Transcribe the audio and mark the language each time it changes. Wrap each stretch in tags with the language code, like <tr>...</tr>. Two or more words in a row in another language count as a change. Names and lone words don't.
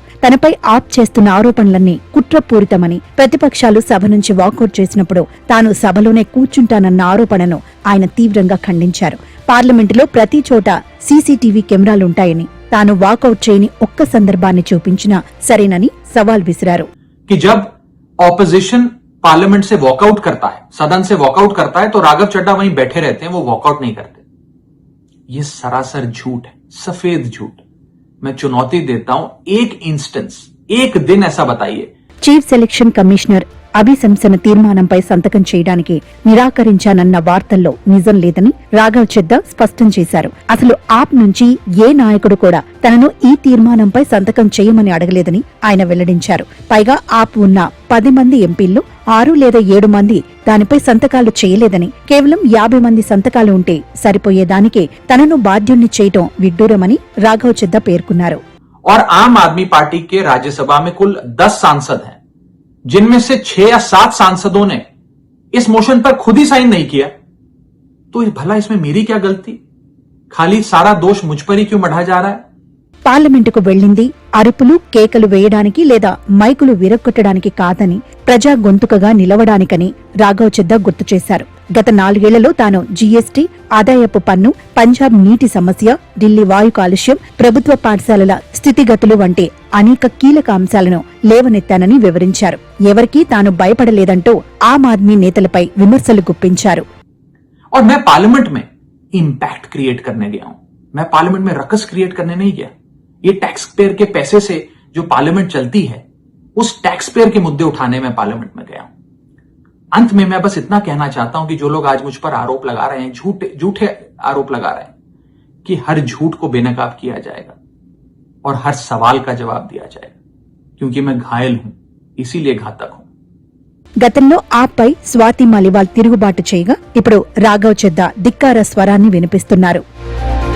<te>తనపై ఆప్ చేస్తున్న ఆరోపణలన్నీ కుట్రపూరితమని, ప్రతిపక్షాలు సభ నుంచి వాకౌట్ చేసినప్పుడు తాను సభలోనే కూర్చుంటానన్న ఆరోపణను ఆయన తీవ్రంగా ఖండించారు. పార్లమెంటులో ప్రతి చోట సీసీటీవీ కెమెరాలుంటాయని, తాను వాకౌట్ చేయని ఒక్క సందర్భాన్ని చూపించినా సరేనని సవాల్ విసిరారు.</te> <hi>पार्लियामेंट से वॉकआउट करता है, सदन से वॉकआउट करता है, तो राघव चड्ढा वहीं बैठे रहते हैं, वो वॉकआउट नहीं करते. ये सरासर झूठ है, सफेद झूठ. मैं चुनौती देता हूं, एक इंस्टेंस, एक दिन ऐसा बताइए.</hi> <te>చీఫ్ సెలక్షన్ కమిషనర్ అభిశంసన తీర్మానంపై సంతకం చేయడానికి నిరాకరించానన్న వార్తల్లో నిజం లేదని రాఘవ్ చెద్దా స్పష్టం చేశారు. అసలు ఆప్ నుంచి ఏ నాయకుడు కూడా తనను ఈ తీర్మానంపై సంతకం చేయమని అడగలేదని ఆయన వెల్లడించారు. పైగా ఆప్ ఉన్న 10 మంది ఎంపీల్లో 6 లేదా 7 మంది దానిపై సంతకాలు చేయలేదని, కేవలం 50 మంది సంతకాలు ఉంటే సరిపోయేదానికే తనను బాధ్యుణ్ణి చేయటం విడ్డూరమని రాఘవ్ చెద్దా పేర్కొన్నారు.</te> <hi>और आम आदमी पार्टी के राज्यसभा में कुल 10 सांसद हैं, जिनमें से 6 या 7 सांसदों ने इस मोशन पर खुद ही साइन नहीं किया. तो भला इसमें मेरी क्या गलती? खाली सारा दोष मुझ पर ही क्यों मढ़ा जा रहा है?</hi> <te>పార్లమెంటుకు వెళ్లింది అరుపులు కేకలు వేయడానికి లేదా మైకులు విరగ్గొట్టడానికి కాదని, ప్రజా గొంతుకగా నిలవడానికని రాఘవ్ చెద్దా గుర్తు చేశారు. గత 4 ఏళ్లలో తాను జీఎస్టీ, ఆదాయపు పన్ను, పంజాబ్ నీటి సమస్య, ఢిల్లీ వాయు కాలుష్యం, ప్రభుత్వ పాఠశాలల స్థితిగతులు వంటి అనేక కీలక అంశాలను లేవనెత్తానని వివరించారు. ఎవరికీ తాను భయపడలేదంటూ ఆమ్ ఆద్మీ నేతలపై విమర్శలు గుప్పించారు.</te> <hi>और मैं पार्लियामेंट में</hi> <en>impact create</en> <hi>करने गया हूं, मैं पार्लियामेंट में</hi> <en>ruckus create</en> <hi>करने नहीं गया. ये</hi> <en>tax payer</en> <hi>के पैसे से जो पार्लियामेंट चलती है, उस</hi> <en>tax payer</en> <hi>के मुद्दे उठाने में पार्लियामेंट में गया हूं. अंत में मैं बस इतना कहना चाहता हूं कि जो लोग आज मुझ पर आरोप लगा रहे हैं, झूठे आरोप लगा रहे हैं, कि हर झूठ को बेनकाब किया जाएगा और हर सवाल का जवाब दिया जाएगा, क्योंकि मैं घायल हूं, इसीलिए घातक हूं.</hi> <te>గతంలో ఆప్పై స్వాతి మాలివాల్ తిరుగుబాటు చేయగా ఇప్పుడు రాఘవ్ చెద్దా ధిక్కార స్వరాన్ని వినిపిస్తున్నారు.</te>